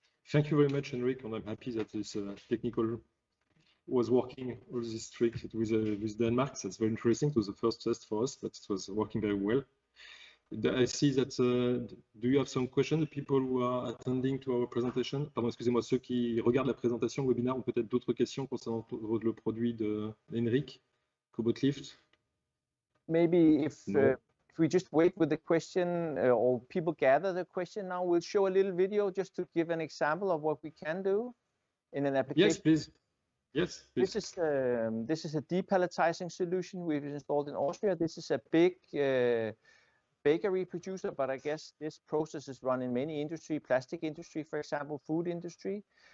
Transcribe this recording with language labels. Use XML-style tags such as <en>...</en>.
<en>Thank you very much, Henrik, and I'm happy that this technical was working all these tricks with Denmark. That's very interesting. It was the first test for us, but it was working very well. I see that, do you have some questions, the people who are attending to our presentation?</en> <fr>Pardon, excusez-moi, ceux qui regardent la présentation, le webinaire, ont peut-être d'autres questions concernant le produit de Henrik, Cobot Lift?</fr> <en>Maybe if we just wait with the question or people gather the question now, we'll show a little video just to give an example of what we can do in an application. Yes, please. Yes, please. This is a depalletizing solution we've installed in Austria. This is a big bakery producer, but I guess this process is run in many industry, plastic industry, for example, food industry.</en>